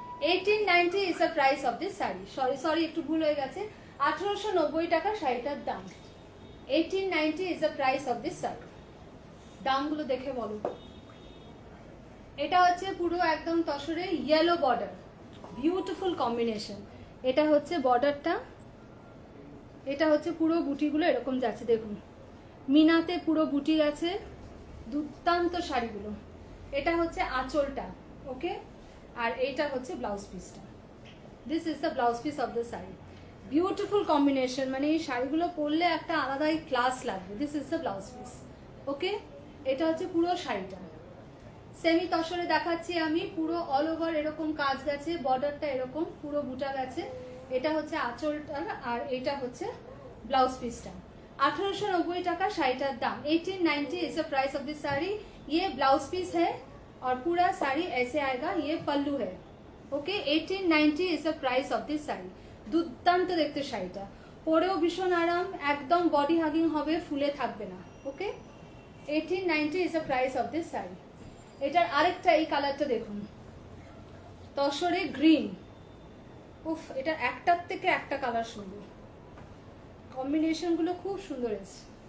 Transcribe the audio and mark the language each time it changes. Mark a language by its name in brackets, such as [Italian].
[English] 1890 is the price of this [Bangla] sari. Sorry একটু ভুল হয়ে গেছে, 1890 টাকা শাড়িটার দাম। [English] 1890 is the price of this sari. [Bangla] দামগুলো দেখে বলো। এটা হচ্ছে পুরো একদম তসরে ইয়েলো বর্ডার, বিউটিফুল কম্বিনেশন। এটা হচ্ছে বর্ডারটা, এটা হচ্ছে পুরো বুটিগুলো এরকম যাচ্ছে, দেখুন মিনাতে পুরো বুটি গেছে, দুর্দান্ত শাড়িগুলো। এটা হচ্ছে আঁচলটা। ওকে, আর এইটা হচ্ছে ব্লাউজ পিসটা। [English] This is the blouse piece of the sari. [Bangla] Beautiful combination, মানে এই শাড়িগুলো পরলে একটা আলাদাই ক্লাস লাগবে। [English] This is the blouse piece. [Bangla] ওকে, এটা হচ্ছে পুরো শাড়িটা। সেমি তসরে দেখাচ্ছি আমি, পুরো অল ওভার এরকম কাজ গেছে, বর্ডারটা এরকম পুরো বুটা গেছে। এটা হচ্ছে আঁচলটা আর এটা হচ্ছে ব্লাউজ পিসটা। 1890 টাকা শাড়িটার দাম। [English] 1890 is the price of this sari. [Hindi] ये ब्लाउज पीस है और पूरा साड़ी ऐसे आएगा, ये पल्लू है। [English] Okay 1890 is the price of this sari. [Bangla] দুর্দান্ত দেখতে শাড়িটা, পরেও ভীষণ আরাম, একদম বডি হাগিং হবে, ফুলে থাকবে না। [English] Okay 1890 is the price of this sari. [Bangla] এটার আরেকটা এই কালারটা দেখুন, তসরে গ্রিন। উফ, এটা একটার থেকে একটা কালার সুন্দর, কম্বিনেশনগুলো খুব সুন্দর এসেছে।